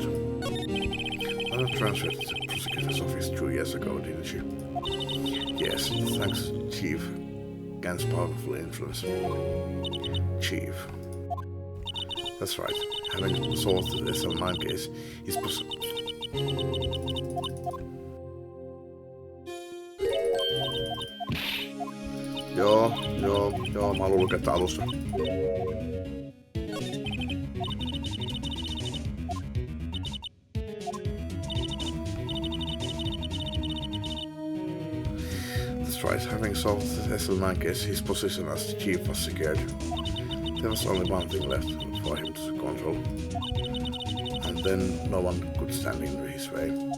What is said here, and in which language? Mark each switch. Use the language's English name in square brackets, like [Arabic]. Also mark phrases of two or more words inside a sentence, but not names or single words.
[English] Lana transferred to the prosecutor's office 2 years ago, didn't she? Yes, thanks, Chief. against powerful influence. Chief. That's right. Having solved the SL9 case, he's [Finnish] Joo, mä haluan lukea alusta. [English] That's right, having solved the SL9 case, his position as the chief was secured. There was only one thing left for him to control, and then no one could stand in his way.